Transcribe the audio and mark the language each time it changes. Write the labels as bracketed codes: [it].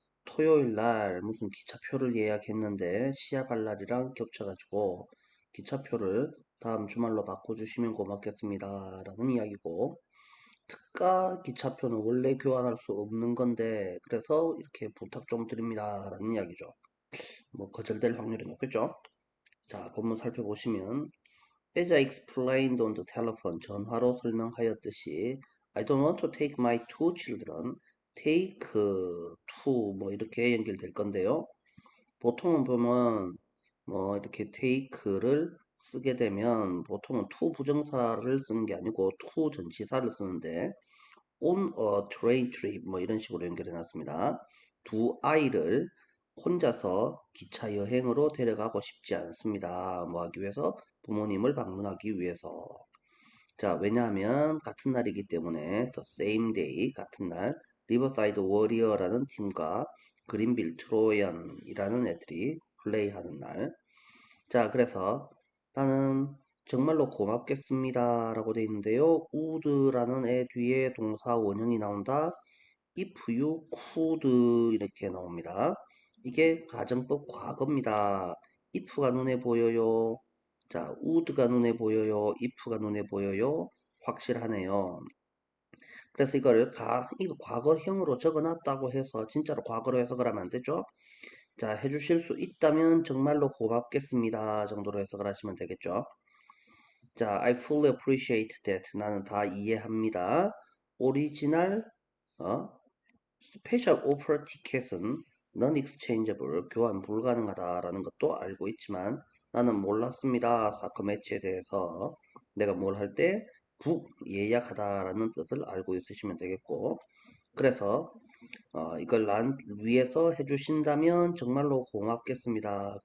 [ko] 토요일 날 무슨 기차표를 예약했는데 시야 갈 날이랑 겹쳐가지고 기차표를 다음 주말로 바꿔주시면 고맙겠습니다. 라는 이야기고, 특가 기차표는 원래 교환할 수 없는 건데, 그래서 이렇게 부탁 좀 드립니다. 라는 이야기죠. 거절될 확률이 높겠죠. 자, 본문 살펴보시면 [en] As I explained on the telephone, [ko] 전화로 설명하였듯이 [en] I don't want to take my two children, take two [ko] 이렇게 연결될 건데요. 보통은 보면 이렇게 take를 쓰게 되면 보통은 to 부정사를 쓰는 게 아니고 to 전치사를 쓰는데 [en] on a train trip [ko] 이런 식으로 연결해 놨습니다. 두 아이를 혼자서 기차 여행으로 데려가고 싶지 않습니다. 뭐 하기 위해서? 부모님을 방문하기 위해서. 자, 왜냐하면 같은 날이기 때문에 [en] the same day [ko] 같은 날 리버사이드 워리어라는 팀과 그린빌 트로이언이라는 애들이 플레이하는 날. 자, 그래서 나는 정말로 고맙겠습니다 라고 되어 있는데요. would라는 애 뒤에 동사 원형이 나온다. [en] if you could [ko] 이렇게 나옵니다. 이게 가정법 과거입니다. if가 눈에 보여요. 자, would가 눈에 보여요. if가 눈에 보여요. 확실하네요. 그래서 이거 과거형으로 적어놨다고 해서 진짜로 과거로 해석을 하면 안 되죠. 자, 해주실 수 있다면 정말로 고맙겠습니다 정도로 해석을 하시면 되겠죠. [en] 자, I fully appreciate that. [ko] 나는 다 이해합니다. 오리지널 스페셜 오퍼 티켓은 non-exchangeable, 교환 불가능하다라는 것도 알고 있지만 나는 몰랐습니다. 사커 매치에 대해서 내가 뭘 할 때 예약하다라는 뜻을 알고 있으시면 되겠고, 그래서 이걸 난 위해서 해주신다면 정말로 고맙겠습니다.